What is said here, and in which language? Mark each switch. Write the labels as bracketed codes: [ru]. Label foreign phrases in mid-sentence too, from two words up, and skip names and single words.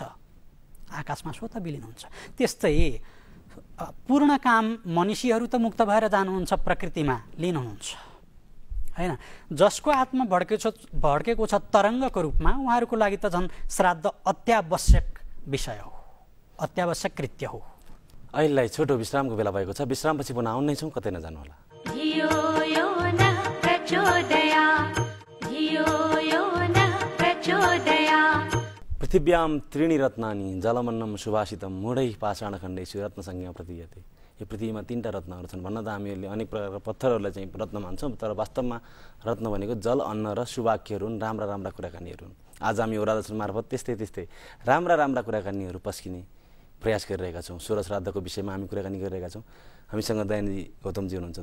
[ne] आकाशमा स्वतः विलीन हुन्छ। त्यस्तै पूर्ण काम मनुष्यहरू त मुक्त भएर जानुहुन्छ, प्रकृतिमा लीन हुनुहुन्छ हैन। जसको आत्मा भड्केको छ तरङ्गको रूपमा, उहाँहरूको लागि त झन् श्राद्ध अत्यावश्यक विषय हो, अत्यावश्यक कृत्य हो। अहिलेलाई छोटो विश्रामको बेला भएको छ। विश्रामपछि पुनः आउनै छौँ, कतै नजानुहोला। [sa] पृथिव्यां त्रीणि रत्नानि जलमन्नं सुभाषितं मूढैः पाषाणखण्डेषु रत्नसंज्ञा प्रतीयते। [ne] यो पृथ्वीमा 3टा रत्नहरू छन्। भन्न त हामीहरूले अनेक प्रकारका पत्थरहरूलाई चाहिँ रत्न मान्छौँ, तर वास्तवमा रत्न भनेको जल, अन्न र सुवाक्यहरू हुन्, राम्रा राम्रा कुराकानीहरू हुन्। आज हामी होरा दर्शन मार्फत त्यस्तै राम्रा राम्रा कुराकानीहरू पस्किने प्रयास गरिरहेका छौँ। सोह्र श्राद्धको विषयमा हामी कुराकानी गरिरहेका छौँ। हामीसँग दयानिधि गौतमजी हुनुहुन्छ।